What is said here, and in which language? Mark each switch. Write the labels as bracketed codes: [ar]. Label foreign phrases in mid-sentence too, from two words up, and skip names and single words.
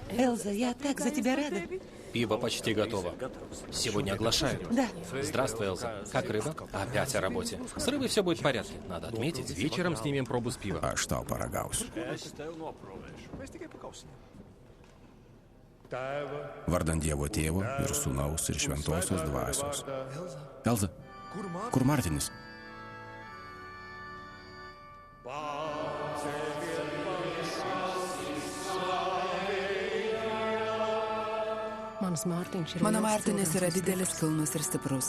[ru] Элза, я так за тебя рада. Пиво почти готово. Сегодня оглашаю. Да. Здравствуй, Элза. Как рыба? Опять о работе. С рыбой все будет в порядке. Надо отметить, вечером снимем пробу с пива. [lt] Aš tau paragausiu. Vardant Dievo Tėvo ir Sūnaus ir Šventosios Dvasios. Elza, kur Martinis? Mano Martinis yra didelis, kilnus ir stiprus.